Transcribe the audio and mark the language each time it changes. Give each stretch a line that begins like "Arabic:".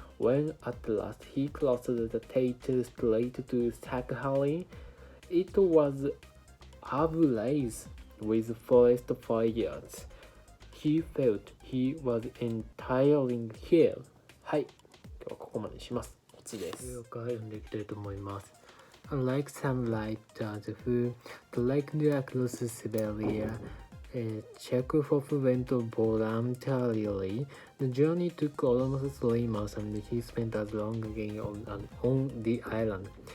English: When at last he crossed the Tater Strait to Sakhalin, it was ablaze with forest fires. He felt he was entirely here.
Japanese: はい、今日はここまでにします。コツです。読んでいきたいと思います。
English: Unlike some writers who trekked across Siberia, Chekhov went voluntarily. The journey took almost 3 months and he spent as long again on the island.